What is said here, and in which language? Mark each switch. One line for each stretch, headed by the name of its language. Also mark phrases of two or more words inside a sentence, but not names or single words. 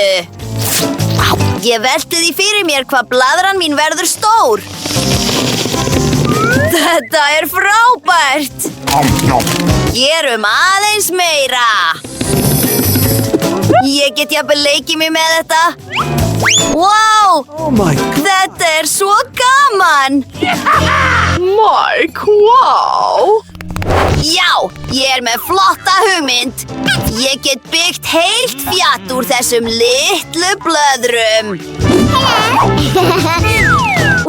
Icelandic: Ég velti því fyrir mér hvað blaðran mín verður stór. Þetta er frábært. Gerum aðeins meira. Ég get jafnvel leikið mig með þetta.
English: Wow! Oh my god.
Icelandic: Þetta er svo gaman.
English: Mike, wow.
Icelandic: Já, ég er með flotta hugmynd. Ég get byggt heilt fjall úr þessum litlu blöðrum.